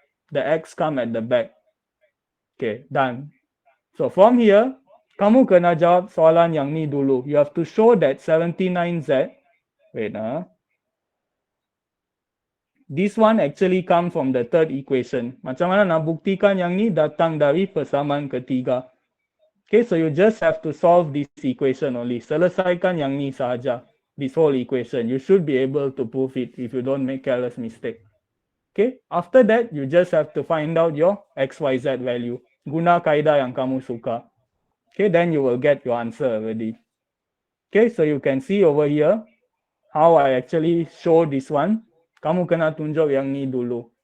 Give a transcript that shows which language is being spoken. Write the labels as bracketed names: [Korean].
[English] The x come at the back. Okay, done. [Malay] So from here, kamu kena jawab soalan yang ni dulu. [English] You have to show that 79z. Wait, this one actually come from the third equation. [Malay] Macam mana nak buktikan yang ni datang dari persamaan ketiga. [English] Okay, so you just have to solve this equation only. [Malay] Selesaikan yang ni sahaja. [English] This whole equation. You should be able to prove it if you don't make careless mistake. Okay, after that, you just have to find out your XYZ value. [Malay] Guna kaedah yang kamu suka. [English] Okay, then you will get your answer already. Okay, so you can see over here how I actually show this one. [Malay] Kamu kena tunjuk yang ni dulu.